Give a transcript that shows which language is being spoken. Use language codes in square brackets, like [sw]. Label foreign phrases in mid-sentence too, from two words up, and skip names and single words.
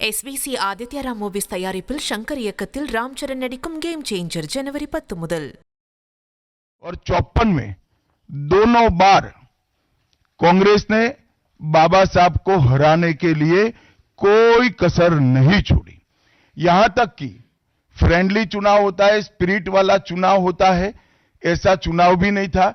[ta] SVC ஆதித்யா மூவிஸ் தயாரிப்பில் शंकर இயக்கத்தில் ராம் சரண் நடிக்கும் கேம் சேஞ்சர் जनवरी 10 முதல்। [hi] और 54 में दोनों बार कांग्रेस ने बाबा साहब को हराने के लिए कोई कसर नहीं छोड़ी। यहां तक कि फ्रेंडली चुनाव होता है, स्पिरिट वाला चुनाव होता है, ऐसा चुनाव भी नहीं था।